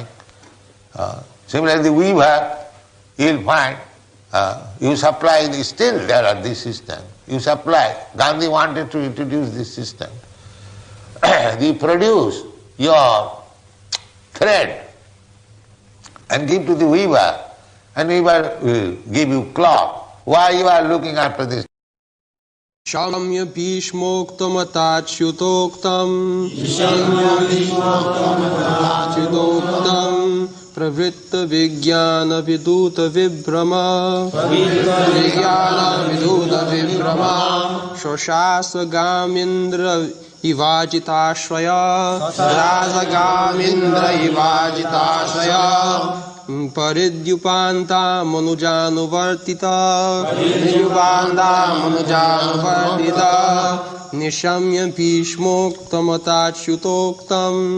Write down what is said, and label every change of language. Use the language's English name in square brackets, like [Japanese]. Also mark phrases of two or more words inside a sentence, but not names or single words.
[English] Similarly, the weaver, you will find, you supply, still there are this system. You supply. Gandhi wanted to introduce this system. You produce your thread and give to the weaver, and weaver will give you cloth. Why you are looking after this? [Sanskrit] शम्य भीष्मोक्तम् अतच्युतोक्तम् प्रवृत्त विज्ञान विदुत विभ्रम शोशस गमिन्द्र इवजिताश्रय परिद्युपन्त मनुजानुवर्तित निशम्य भीष्मोक्तमतच्युतोक्तम्